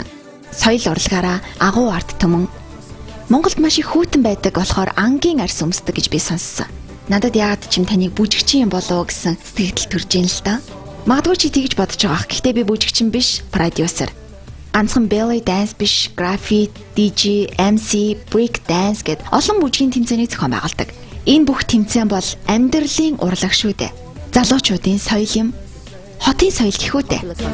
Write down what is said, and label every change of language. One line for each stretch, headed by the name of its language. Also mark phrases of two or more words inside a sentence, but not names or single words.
Mongolian: Соёл урлагаараа агуу арт түмэн Монголд маш их хүйтэн байдаг болохоор ангийн арьс өмсдөг гэж би сонссон. надад яагаад ч юм таныг бүжигчин юм болов гэсэн сэтгэл төрж ийн л да. Магадгүй чи тэгж бодож байгаа. Гэхдээ би бүжигчин биш, продюсер. Ганцхан
English: belly dance
Mongolian: биш,
English: graffiti, DJ, MC, break dance
Mongolian: гэд олон бүжгийн тэмцээний зохион байгуулдаг. Энэ бүх тэмцээн бол амьдралын урлаг шүү дээ. Залуучуудын соёл юм. Хотын соёл гэх үү дээ.